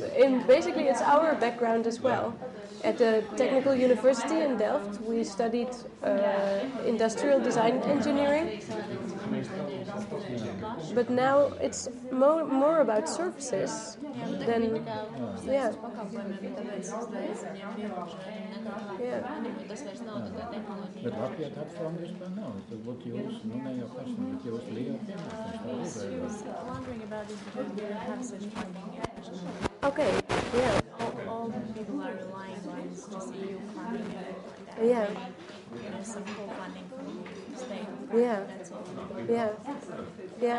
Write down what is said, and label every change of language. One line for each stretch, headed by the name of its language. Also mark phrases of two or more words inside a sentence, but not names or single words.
English: Basically, it's our background as well. At the Technical University in Delft, we studied industrial design engineering. But now it's more about services than yeah.
Latvian: Bet Latvijā tāda forma vispār nav. Tas būtu jūsu, ne jau pašam, bet jūsu lieta.
English: She was wondering about this because we don't have such funding yet. Okay, yeah. All people are relying on just EU funding. Yeah. Some full funding from the state. Yeah. That's all. Yeah. Yeah.